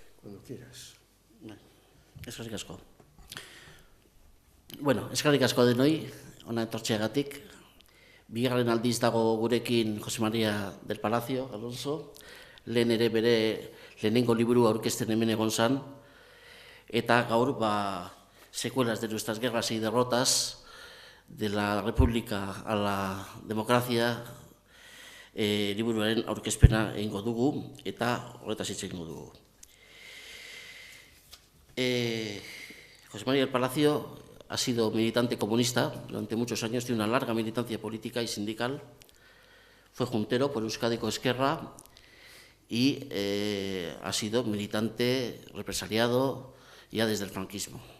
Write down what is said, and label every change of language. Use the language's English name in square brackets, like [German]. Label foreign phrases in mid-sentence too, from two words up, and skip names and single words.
[Spanish] Cuando quieras. [Basque] Eskerrik asko. Bueno, eskerrik asko denoi, ona etortzeagatik. Bigarren aldiz dago gurekin Jose María del Palacio, Alonso. Lehen ere bere lehenengo liburu aurkezten hemen egon zan. Eta gaur, [Spanish] secuelas de nuestras guerras y derrotas, de la República a la democracia, [Basque] liburuaren aurkezpena egingo dugu, eta horretaz hitz egingo dugu. [Spanish] José María del Palacio ha sido militante comunista durante muchos años, tiene una larga militancia política y sindical, fue juntero por Euskadiko Ezkerra y ha sido militante represaliado ya desde el franquismo.